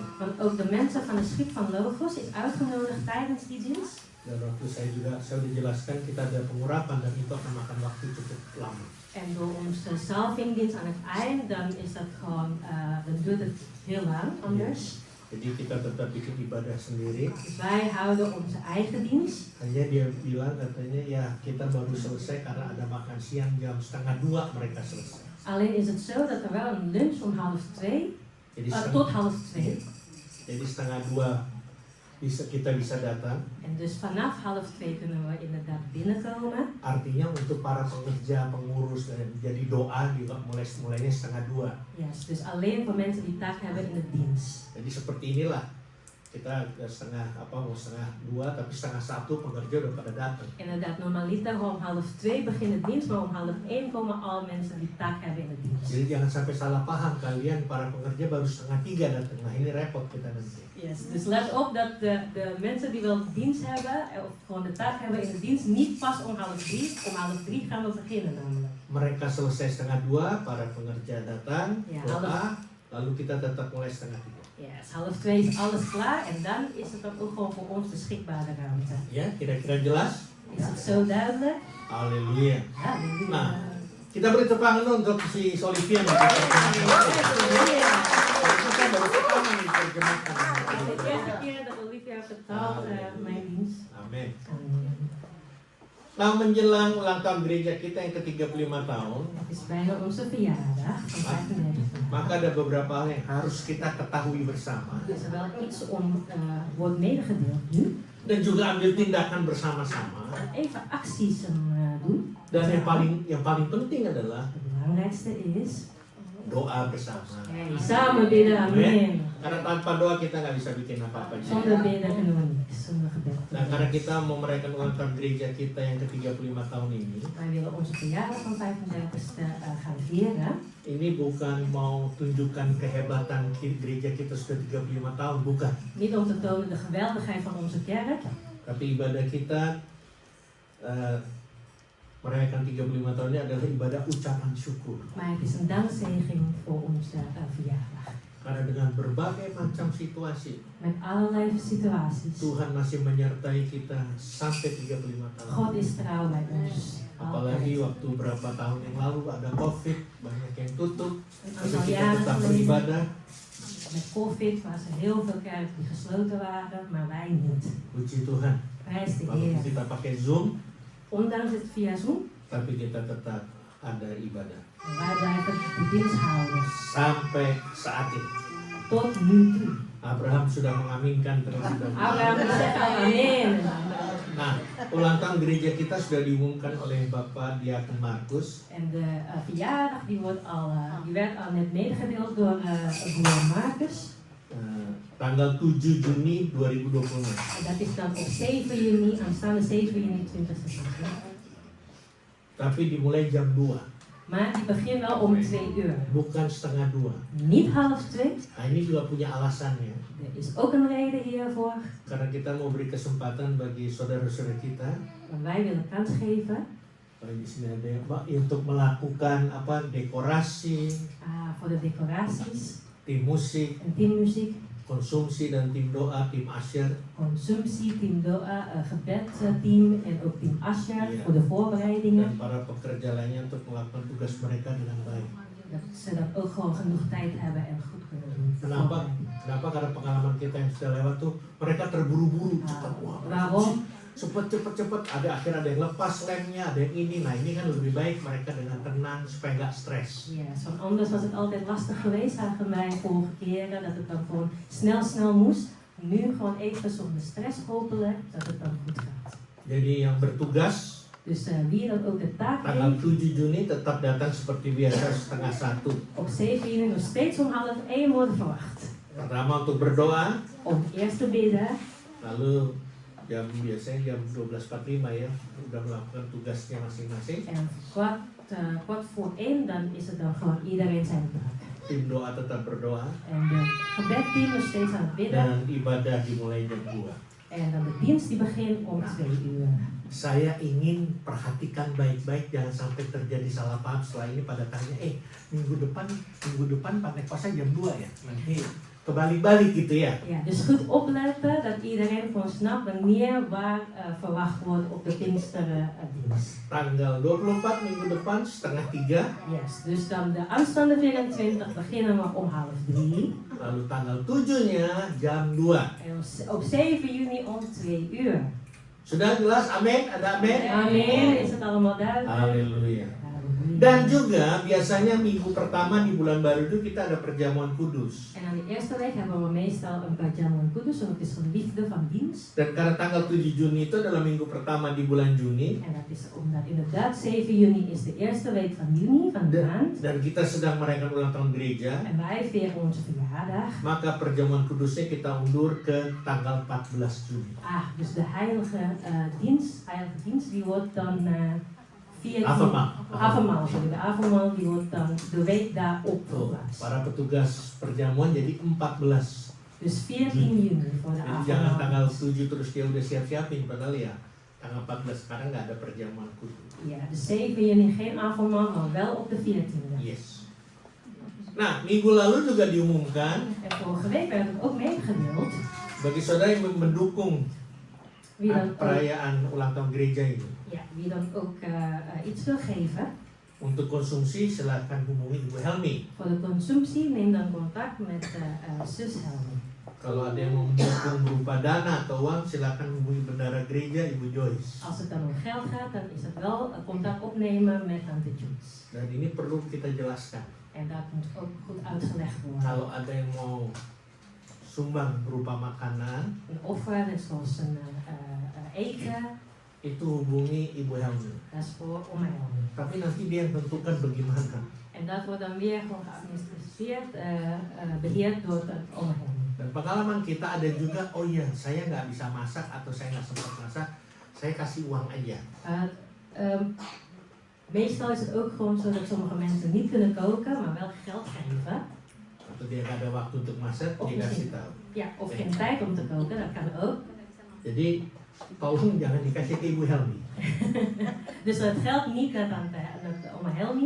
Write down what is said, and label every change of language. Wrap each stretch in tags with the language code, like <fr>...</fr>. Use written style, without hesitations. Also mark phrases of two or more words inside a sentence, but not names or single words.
<nl>want ook de mensen van het schip van Logos is uitgenodigd tijdens die dienst.</nl> <id>Dan waktu saya udah jelaskan kita ada pengurapan dan itu akan makan waktu cukup lama.</id> <nl>En door onze salvingdienst aan het eind, dan is dat gewoon, dan duurt het heel lang anders.</nl> <id>Jadi kita tetap bikin ibadah sendiri.</id> <nl>Dus wij houden onze eigen dienst.</nl> <id>Hanya dia bilang katanya ya kita baru selesai karena ada makan siang jam 1:30 mereka selesai.</id> <nl>Alleen is het zo dat er wel een lunch om 1:30,</nl> <id>Jadi</id> <nl>tot 1:30.</nl> <id>Jadi 1:30 kita bisa datang.</id> <nl>En dus vanaf 1:30 kunnen we inderdaad binnenkomen.</nl> <id>Artinya untuk para pengerja, pengurus dan jadi doa juga mulainya 1:30.</id> <nl>Yes, dus alleen voor mensen die taak hebben in de dienst.</nl> <id>Jadi seperti inilah kita 1:30 tapi 1:30 pengerja udah pada datang.</id> <nl>Inderdaad, normaliter om 1:30 begint de dienst, maar om 1:30 komen al mensen die taak hebben in de dienst.</nl> <id>Jadi jangan sampai salah paham kalian para pengerja baru 2:30 datang. Nah ini repot kita nanti.</id> <nl>Yes, dus let op dat de mensen die wel dienst hebben, of gewoon de taak hebben in de dienst, niet pas om 1:30. Om 1:30 gaan we beginnen namelijk.</nl> <id>Mereka selesai 1:30, para pengerja datang,</id> <nl>Ja,</nl> <id>doa, lalu kita tetap mulai 1:30.</id> <nl>Yes, 1:30 is alles klaar en dan is het dan ook gewoon voor ons beschikbare ruimte.</nl> <id>Ya, kira-kira jelas?</id> <nl>Is het zo duidelijk? Halleluja. Halleluja.</nl> <id>Nah, kita beri tepuk tangan untuk si Olivia. Halleluja. Kita baru pertama nih terjemahkan.</id> <nl>De eerste keer dat Olivia vertaalt mijn dienst.</nl> <id>Amin.</id> <nl>Amen.</nl> <id>Nah, menjelang ulang tahun gereja kita yang ke-35 tahun,</id> <nl>Het is bijna onze verjaardag van 35 jaar.</nl> <id>maka ada beberapa hal yang harus kita ketahui bersama</id> <nl>Er is er wel iets om wordt medegedeeld nu.</nl> <id>dan juga ambil tindakan bersama-sama.</id> <nl>Even acties doen.</nl> <id>Dan yang paling penting adalah</id> <nl>Het belangrijkste is</nl> <id>doa bersama.</id> <nl>samen bidden. Amen.</nl> <id>Karena tanpa doa kita nggak bisa bikin apa-apa.</id> <nl>Zonder bidden kunnen we niks. Zonder gebed.</nl> <id>Nah, karena kita mau merayakan ulang tahun gereja kita yang ke-35 tahun ini,</id> <nl>Wij willen onze verjaardag van 35ste gaan vieren.</nl> <id>ini bukan mau tunjukkan kehebatan gereja kita sudah 35 tahun, bukan.</id> <nl>Niet om te tonen de geweldigheid van onze kerk.</nl> <id>Tapi ibadah kita merayakan 35 tahun ini adalah ibadah ucapan syukur.</id> <nl>Maar het is een dankzegging voor onze verjaardag.</nl> <id>Karena dengan berbagai macam situasi,</id> <nl>Met allerlei situaties.</nl> <id>Tuhan masih menyertai kita sampai 35 tahun.</id> <nl>God is trouw bij ons.</nl> <id>Apalagi</id> <nl>Altijd.</nl> <id>waktu berapa tahun yang lalu ada COVID, banyak yang tutup,</id> <nl>Een</nl> <id>tapi</id> <nl>aantal</nl> <id>kita</id> <nl>jaren</nl> <id>tetap</id> <nl>geleden</nl> <id>beribadah.</id> <nl>met COVID was er heel veel kerken die gesloten waren, maar wij niet.</nl> <id>Puji Tuhan,</id> <nl>Prijs de</nl> <id>walaupun</id> <nl>Heer.</nl> <id>kita pakai Zoom,</id> <nl>Ondanks het via Zoom,</nl> <id>tapi kita tetap ada ibadah.</id> <nl>wij blijven de dienst houden.</nl> <id>Sampai saat ini.</id> <nl>Tot nu toe.</nl> <id>Abraham sudah mengaminkan terlebih dahulu.</id> <nl>Abraham zegt amen.</nl> <id>Nah, ulang tahun gereja kita sudah diumumkan oleh Bapak Diakon Markus.</id> <nl>En de verjaardag die werd al net medegedeeld door broer Marcus.</nl> <id>Tanggal 7 Juni 2026.</id> <nl>En dat is dan op 7 juni, aanstaande 7 juni 2020.</nl> <id>Tapi dimulai jam 2,</id> <nl>Maar die begint wel om 2 uur.</nl> <id>bukan setengah 2.</id> <nl>Niet 1:30.</nl> <id>Nah, ini juga punya alasannya.</id> <nl>Er is ook een reden hiervoor.</nl> <id>Karena kita mau beri kesempatan bagi saudara-saudara kita.</id> <nl>Want wij willen kans geven</nl> <id>Di sini ada yang untuk melakukan dekorasi,</id> <nl>voor de decoraties,</nl> <id>tim musik,</id> <nl>en teammuziek,</nl> <id>konsumsi dan tim doa, tim asyir.</id> <nl>consumptie, team doa, gebedteam en ook team Asher</nl> <id>Iya.</id> <nl>voor de voorbereidingen.</nl> <id>Dan para pekerja lainnya untuk melakukan tugas mereka dengan baik.</id> <nl>Dat ze dat ook gewoon genoeg tijd hebben en goed kunnen doen.</nl> <id>Kenapa? Kenapa? Karena pengalaman kita yang sudah lewat tuh mereka terburu-buru, cepat, wah,</id> <nl>Waarom?</nl> <id>cepet. Ada akhirnya ada yang lepas lemnya, ada yang ini. Nah, ini kan lebih baik mereka dengan tenang supaya nggak stres.</id> <nl>Ja, want anders was het altijd lastig geweest, zagen wij vorige keren, dat het dan gewoon snel moest. Nu gewoon even zonder stress hopelijk, dat het dan goed gaat.</nl> <id>Jadi yang bertugas</id> <nl>Dus wie dan ook de taak</nl> <id>tanggal</id> <nl>heeft,</nl> <id>7 Juni tetap datang seperti biasa setengah 1.</id> <nl>op 7 juni nog steeds om 12:30 worden verwacht.</nl> <id>Pertama untuk berdoa,</id> <nl>Om eerst te bidden,</nl> <id>lalu biasanya jam 12.45 ya, udah melakukan tugasnya masing-masing.</id> <nl>en kwart voor 1 dan is het dan gewoon iedereen zijn taak.</nl> <id>Tim doa tetap berdoa</id> <nl>En de gebedteam nog steeds aan het bidden.</nl> <id>dan ibadah dimulai jam 2.</id> <nl>En dan de dienst die begint om 2 uur.</nl> <id>Saya ingin perhatikan baik-baik, jangan sampai terjadi salah paham setelah ini pada tanya, minggu depan Pentekosta jam 2 ya? Nanti kebalik-balik gitu ya.</id> <nl>Ja, dus goed opletten dat iedereen gewoon snapt wanneer waar verwacht wordt op de Pinksterdienst.</nl> <id>Tanggal 24 minggu depan setengah 3,</id> <nl>Yes, dus dan de aanstaande 24 beginnen we om 2:30.</nl> <id>lalu tanggal 7-nya jam 2.</id> <nl>En op 7 juni om 2 uur.</nl> <id>Sudah jelas? Amin? Ada amin? Amin,</id> <nl>is het allemaal duidelijk?</nl> <id>Haleluya.</id> <nl>Halleluja.</nl> <id>Dan juga biasanya minggu pertama di bulan baru itu kita ada perjamuan kudus.</id> <nl>En aan de eerste week hebben we meestal een</nl> <id>Pajamun Kudus,</id> <nl>want het is geliefde van dienst.</nl> <id>Dan karena tanggal 7 Juni itu adalah minggu pertama di bulan Juni.</id> <nl>En dat is omdat inderdaad 7 juni is de eerste week van juni, van de maand.</nl> <id>Dan kita sedang merayakan ulang tahun gereja.</id> <nl>En wij vieren onze verjaardag.</nl> <id>Maka perjamuan kudusnya kita undur ke tanggal 14 Juni.</id> <nl>Dus de heilige dienst die wordt dan 14... Avondmaal, sorry. De avondmaal die wordt dan de week daarop verplaatst.</nl> <id>Para petugas perjamuan jadi 14.</id> <nl>Dus 14 juni voor de</nl> <id>Jadi jangan tanggal</id> <nl>avondmaal.</nl> <id>7 terus dia udah siap-siapin, padahal ya tanggal 14 sekarang nggak ada perjamuan kudus.</id> <nl>Ja, dus 7 juni geen avondmaal, maar wel op de 14e. Yes.</nl> <id>Nah, minggu lalu juga diumumkan</id> <nl>En vorige week werd het ook meegedeeld.</nl> <id>bagi saudara yang mendukung</id> <nl>Wie dan ook,</nl> <id>perayaan ulang tahun gereja ini.</id> <nl>wie dan ook iets wil geven.</nl> <id>Untuk konsumsi silakan hubungi Ibu Helmi.</id> <nl>Voor de consumptie neem dan contact met zus Helmi.</nl> <id>Kalau ada yang mau mendukung berupa dana atau uang, silakan hubungi bendara gereja Ibu Joyce.</id> <nl>Als het dan om geld gaat, dan is het wel contact opnemen met Tante Joyce.</nl> <id>Dan ini perlu kita jelaskan.</id> <nl>En dat moet ook goed uitgelegd worden.</nl> <id>Kalau ada yang mau sumbang berupa makanan,</id> <nl>Een offer, net zoals een eten,</nl> <id>itu hubungi Ibu Helmi.</id> <nl>dat is voor Oma Helmi.</nl> <id>Tapi nanti dia yang tentukan bagaimana.</id> <nl>En dat wordt dan weer gewoon geadministreerd, beheerd door Oma Helmi.</nl> <id>Dan pengalaman kita ada juga, oh iya saya nggak bisa masak atau saya nggak sempat masak, saya kasih uang aja.</id> <nl>Meestal is het ook gewoon zo dat sommige mensen niet kunnen koken, maar wel geld geven.</nl> <id>Atau dia nggak ada waktu untuk masak,</id> <nl>Of</nl> <id>dia kasih tahu.</id> <nl>Ja, of geen tijd om te koken, dat kan ook.</nl> <id>Jadi tolong jangan dikasih ke Ibu Helmi.</id> <nl>Dus het geld niet naar Tante Oma Helmi.</nl>